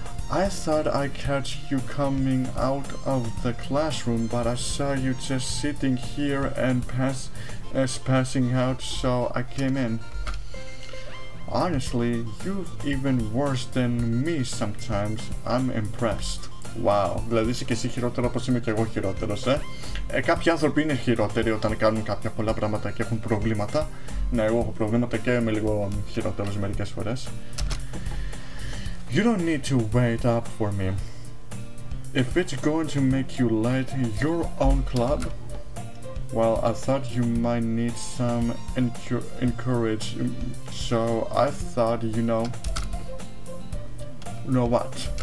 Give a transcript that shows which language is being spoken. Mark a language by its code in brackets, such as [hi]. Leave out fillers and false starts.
[en] I thought I catch you coming out of the classroom, but I saw you just sitting here and passing out, so I came in. Honestly, you're even worse than me sometimes. I'm impressed. [el] Wow, δηλαδή είσαι και εσύ χειρότερο όπως είμαι και εγώ χειρότερος, κάποιοι άνθρωποι είναι χειρότεροι όταν κάνουν κάποια πολλά πράγματα και έχουν προβλήματα. Ναι, εγώ έχω προβλήματα και είμαι λίγο χειρότερος μερικές φορές. [en] You don't need to wait up for me. If it's going to make you let your own club, well, I thought you might need some encouragement, so I thought, you know what?